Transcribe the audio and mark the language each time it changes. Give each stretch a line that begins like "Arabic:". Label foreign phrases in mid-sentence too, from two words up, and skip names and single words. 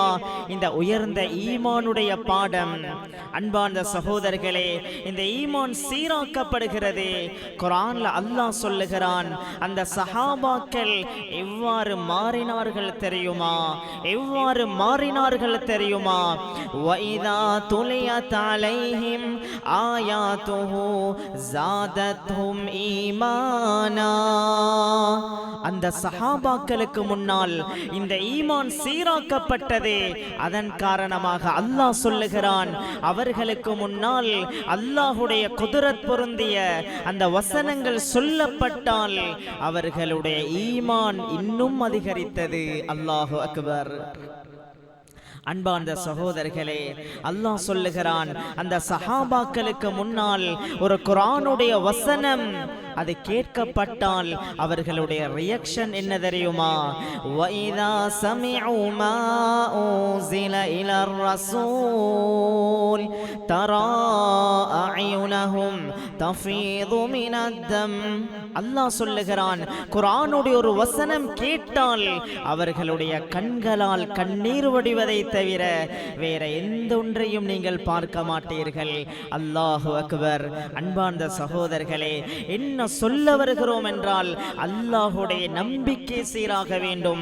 Tamil: இந்த உயர்ந்த ஈமானுடைய பாடம். அன்பார்ந்த சகோதரர்களே, இந்த ஈமான் சீராக்கப்படுகிறது. குர்ஆன்ல அல்லாஹ் சொல்லுகிறான், அந்த சஹாபாக்கள் எவ்வாறு மாறினார்கள் தெரியுமா? எவ்வாறு மாறினார்கள் தெரியுமா?
Arabic: وَإِذَا تُلِيَتْ عَلَيْهِمْ آيَاتُهُ زَادَتْهُمْ إِيمَانًا.
Tamil: அந்த சஹாபாக்களுக்கு முன்னால் இந்த ஈமான் சீராக்கப்பட்டது. அதன் காரணமாக அல்லாஹ் சொல்லுகிறான், அவர்களுக்கு முன்னால் அல்லாஹுடைய குதுரத் பொருந்திய அந்த வசனங்கள் சொல்லப்பட்டால் அவர்களுடைய ஈமான் இன்னும் அதிகரித்தது.
Arabic: الله أكبر.
Tamil: அன்பார்ந்த சகோதரர்களே, அல்லாஹ் சொல்லுகிறான், அந்த சஹாபாக்களுக்கு முன்னால் ஒரு குர்ஆனுடைய வசனம் அது கேட்கப்பட்டால் அவர்களுடைய ரியாக்ஷன் என்ன தெரியுமா?
Arabic: وَإِذَا سَمِعُوا مَا أُنزِلَ إِلَى الرَّسُولِ تَرَى أَعْيُنَهُمْ تَفِيضُ مِنَ الدَّمْعِ.
Tamil: அல்லாஹ் சொல்லுகிறான், குர்ஆனுடைய ஒரு வசனம் கேட்டால் அவர்களுடைய கண்களால் கண்ணீர் வடிவதை தவிர வேற எந்த ஒன்றையும் நீங்கள் பார்க்க மாட்டீர்கள்.
Arabic: الله أكبر.
Tamil: அன்பார்ந்த சகோதரர்களே, என்ன சொல்ல வருகிறோம் என்றால், அல்லாஹுடைய நம்பிக்கை சீராக வேண்டும்.